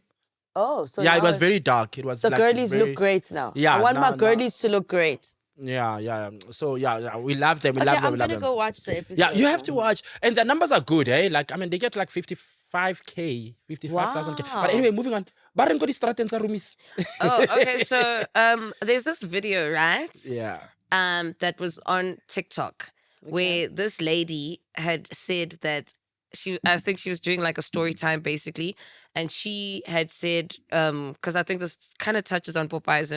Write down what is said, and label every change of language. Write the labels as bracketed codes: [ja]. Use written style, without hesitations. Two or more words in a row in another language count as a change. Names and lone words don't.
[en] Oh, so Yeah, it now was very dark. It was the like girlies very- look great now. Yeah, I want my now- girlies to look great. Yeah. So we love them. We Okay, love them. I'm We love gonna them. go watch the episode. Yeah, you have to watch, and the numbers are good, eh? Like, I mean, they get like 55K, 55,000. But Wow. anyway, moving on. Baren ko di straten sa rumis. Oh, okay. So there's this video, right? Yeah. That was on TikTok where this lady had said that I think she was doing like a story time basically, and she had said, because I think this kind of touches on Publicizing.